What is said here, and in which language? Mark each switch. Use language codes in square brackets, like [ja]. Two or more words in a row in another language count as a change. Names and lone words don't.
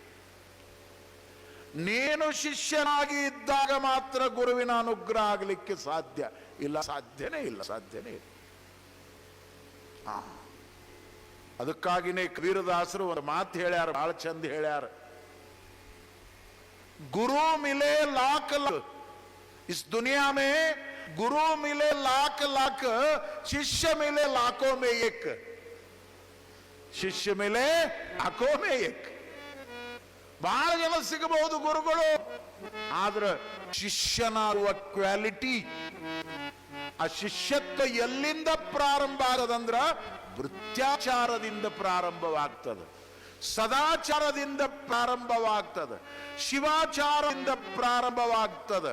[kn] ನೀನು ಶಿಷ್ಯನಾಗಿ ಇದ್ದಾಗ ಮಾತ್ರ ಗುರುವಿನ ಅನುಗ್ರಹ ಆಗಲಿಕ್ಕೆ ಸಾಧ್ಯ. ಇಲ್ಲ, ಸಾಧ್ಯನೇ ಇಲ್ಲ, ಸಾಧ್ಯನೇ ಇಲ್ಲ. ಅದಕ್ಕಾಗಿನೇ ಕಬೀರದಾಸರು ಒಂದು ಮಾತು ಹೇಳ್ಯಾರ, ಬಹಳ ಚಂದ ಹೇಳ್ಯಾರ. [hi] गुरु मिले लाख लाख, इस दुनिया में गुरु मिले लाख लाख, शिष्य मिले लाखों में एक, शिष्य मिले लाखों में एक. [kn] ಬಹಳ ಜನ ಸಿಗಬಹುದು ಗುರುಗಳು, ಆದ್ರೆ ಶಿಷ್ಯನಾಗುವ ಕ್ವಾಲಿಟಿ, ಆ ಶಿಷ್ಯತ್ವ ಎಲ್ಲಿಂದ ಪ್ರಾರಂಭ ಆಗದಂದ್ರ ವೃತ್ಯಾಚಾರದಿಂದ ಪ್ರಾರಂಭವಾಗ್ತದೆ, ಸದಾಚಾರದಿಂದ ಪ್ರಾರಂಭವಾಗ್ತದೆ, ಶಿವಾಚಾರದಿಂದ ಪ್ರಾರಂಭವಾಗ್ತದೆ.